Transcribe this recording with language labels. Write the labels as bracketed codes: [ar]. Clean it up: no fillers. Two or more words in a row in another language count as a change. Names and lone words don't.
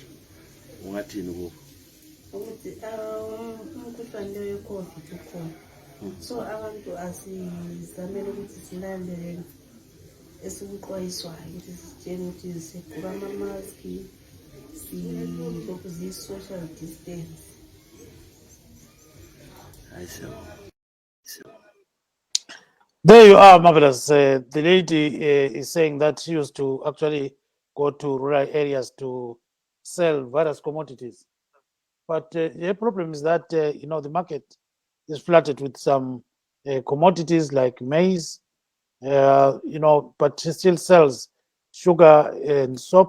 [nd] Ungathini kubo? Ukuthi umkhuhlane we-COVID ukhona. So abantu asizamele ukuthi silandele esikuxwayiswayo ukuthi sitshele ukuthi sigqoka ama-mask, silokhu ziyi- [en] social distance. There you are, Marvellous. The lady is saying that she used to actually go to rural areas to sell various commodities. But the problem is that, the market is flooded with some commodities like maize, but she still sells sugar and soap.